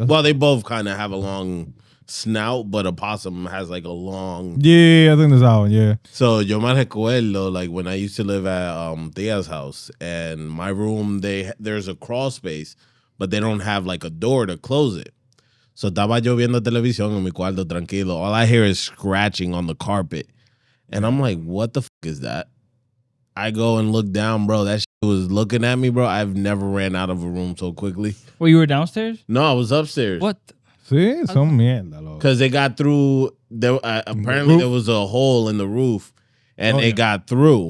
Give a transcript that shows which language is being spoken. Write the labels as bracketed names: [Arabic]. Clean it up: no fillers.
[English] Well, they both kind of have a long snout, but a possum has like a long. Yeah, I think there's that one. Yeah. So [Spanish] yo me recuerdo [English] like when I used to live at Tia's house, and my room there's a crawl space, but they don't have like a door to close it. [Spanish] So estaba yo viendo televisión en mi cuarto tranquilo. [English] All I hear is scratching on the carpet, and I'm like, what the fuck is that? I go and look down, bro. That shit was looking at me, bro. I've never ran out of a room so quickly. Well, you were downstairs? No, I was upstairs. What? See, some [Spanish] mierda, loco. [English] Because they got through. There apparently there was a hole in the roof, and they got through.